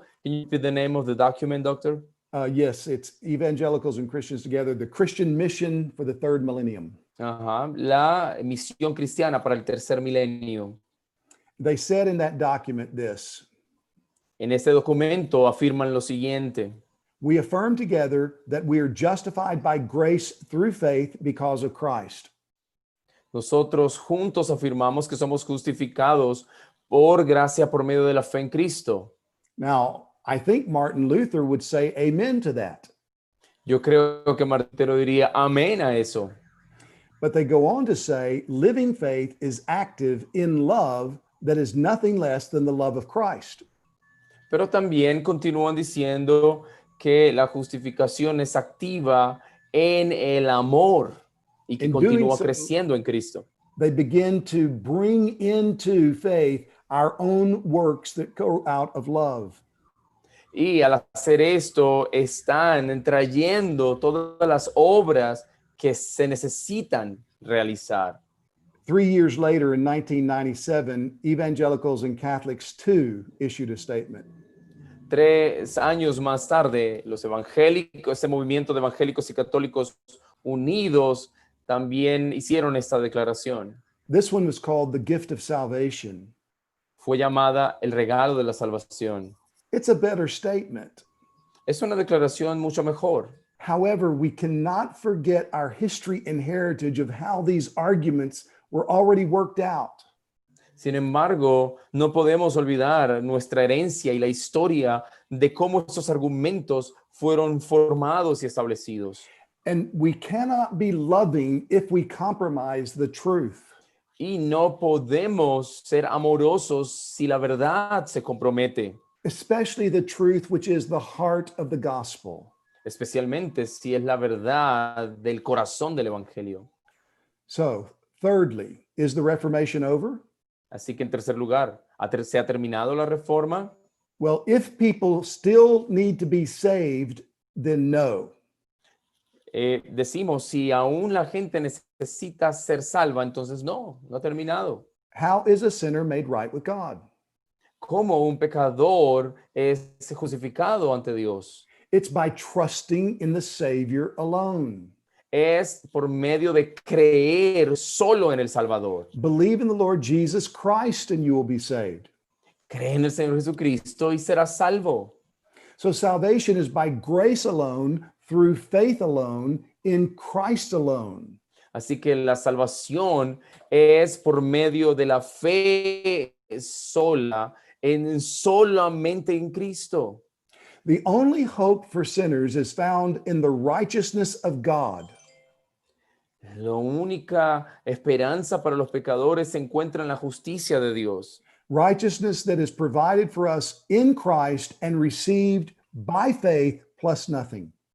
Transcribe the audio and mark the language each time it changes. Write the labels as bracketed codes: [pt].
[en] Can you repeat the name of the document, Doctor? Yes, it's Evangelicals and Christians Together, the Christian Mission for the Third Millennium. [es] Ajá, la misión cristiana para el tercer milenio. [en] They said in that document this: [es] En este documento afirman lo siguiente: [en] we affirm together that we are justified by grace through faith because of Christ. [es] nosotros juntos afirmamos que somos justificados por gracia por medio de la fe en Cristo. [en] Now, I think Martin Luther would say amen to that. [es] Yo creo que Martín Lutero diría amén a eso. [en] But they go on to say living faith is active in love that is nothing less than the love of Christ. [es] Pero también continúan diciendo que la justificación es activa en el amor y que [en] In [es] continúa [en] doing so, [es] creciendo en Cristo. [en] They begin to bring into faith our own works that go out of love. [es] Y al hacer esto, están trayendo todas las obras que se necesitan realizar. [en] 3 years later, in 1997, Evangelicals and Catholics too issued a statement. [es] 3 años más tarde, los evangélicos, este movimiento de evangélicos y católicos unidos también hicieron esta declaración. [en] This one was called the gift of salvation. [es] Fue llamada el regalo de la salvación. [en] It's a better statement. [es] Es una declaración mucho mejor. [en] However, we cannot forget our history and heritage of how these arguments were already worked out. [es] Sin embargo, no podemos olvidar nuestra herencia y la historia de cómo estos argumentos fueron formados y establecidos. [en] And we cannot be loving if we compromise the truth. [es] Y no podemos ser amorosos si la verdad se compromete, [en] Especially the truth, which is the heart of the gospel. [es] especialmente si es la verdad del corazón del evangelio. [en] So, thirdly, is the Reformation over? [es] Así que en tercer lugar, ¿se ha terminado la reforma? [en] Well, if people still need to be saved, then no. [es] Decimos, si aún la gente necesita ser salva, entonces no ha terminado. [en] How is a sinner made right with God? [es] ¿Cómo un pecador es justificado ante Dios? [en] It's by trusting in the Savior alone. [es] Es por medio de creer solo en el Salvador. [en] Believe in the Lord Jesus Christ and you will be saved. [es] Cree en el Señor Jesucristo y serás salvo. [en] So salvation is by grace alone, through faith alone, in Christ alone. [es] Así que la salvación es por medio de la fe sola, solamente en Cristo. [en] The only hope for sinners is found in the righteousness of God. [es] La única esperanza para los pecadores se encuentra en la justicia de Dios. [en] Righteousness that is provided for us in Christ and received by faith plus nothing.